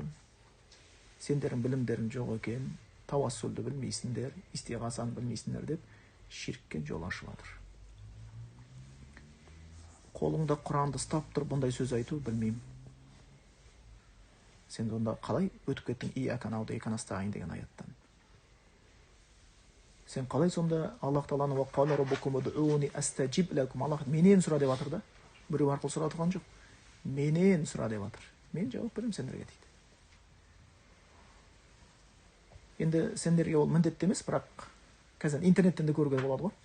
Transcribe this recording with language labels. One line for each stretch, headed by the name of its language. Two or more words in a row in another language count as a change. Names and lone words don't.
Kazakh: Сендердің білімдерің жоқ екен, тавассулды білмейсіңдер, истиғасаны білмейсіңдер деп ширкке жол ашып жатыр. Қолыңда Құранды ұстап тұр, бұндай сөз айту білмеймін. Сен онда қалай өтіп кеттің
Arabic: إياك نعبد وإياك نستعين
Kazakh: деген аяттан? Сен қалай сонда Аллах Тағаланы
Arabic: وقال ربكم ادعوني أستجب لكم,
Kazakh: Аллах менен сұра деп жатыр да? Біреу арқылы сұра тұрған жоқ. Менен сұра деп жатыр. Мен жауап беремін сендерге дейді. Енді сендерге ол міндетті емес, бірақ қазір интернеттен де көруге болады ғой.